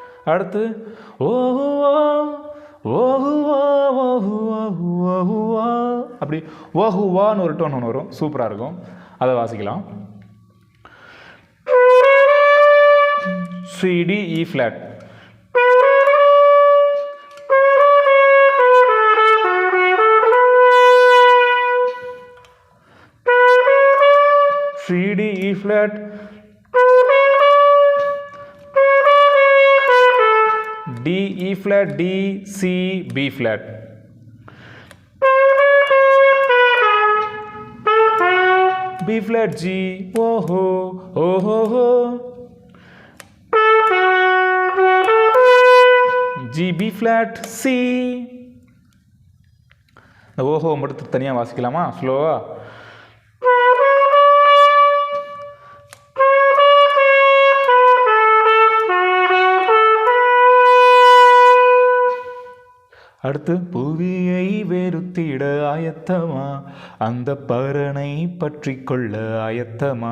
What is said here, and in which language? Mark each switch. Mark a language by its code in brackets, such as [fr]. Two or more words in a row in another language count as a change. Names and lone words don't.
[ta] அடுத்து ஓஹுவா ஓஹுவா ஓஹுவா ஓஹுவா அப்படி ஓஹுவான்னு ஒரு டோன் ஒன்று வரும், சூப்பராக இருக்கும். அதை வாசிக்கலாம். [en] C D E flat. C D E flat. D E flat D C B flat. B flat G oh ho oh ho ho. G B flat C. [ta] இந்த ஓஹோ மட்டும் தனியாக வாசிக்கலாமா ஸ்லோவா? அடுத்து புவியை வெறுத்திட ஆயத்தமா, அந்த பரனை பற்றி கொள்ள ஆயத்தமா.